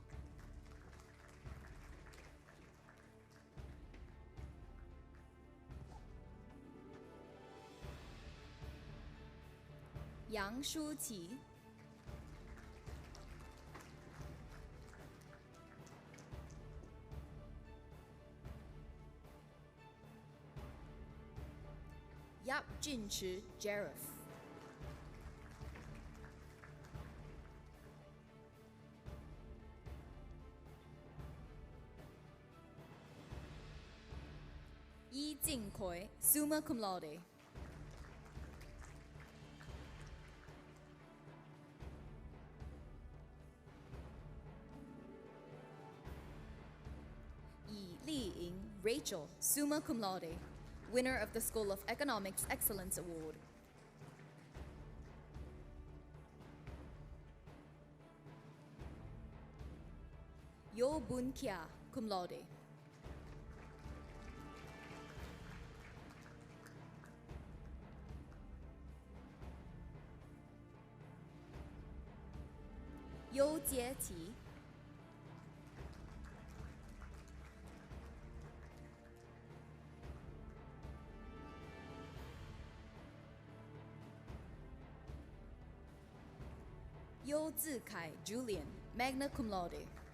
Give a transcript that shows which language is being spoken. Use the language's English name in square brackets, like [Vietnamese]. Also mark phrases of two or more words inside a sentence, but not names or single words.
[Latin] Yang Shuqi. Yap Junchi, Jareth. Yi Jingkoi, summa cum laude. Yi Li Ying, Rachel, summa cum laude, [English] winner of the School of Economics Excellence Award. [Latin] Yo Bun Kia, cum laude. Yo Jie Ti. Yo Zikai, Julian, magna cum laude.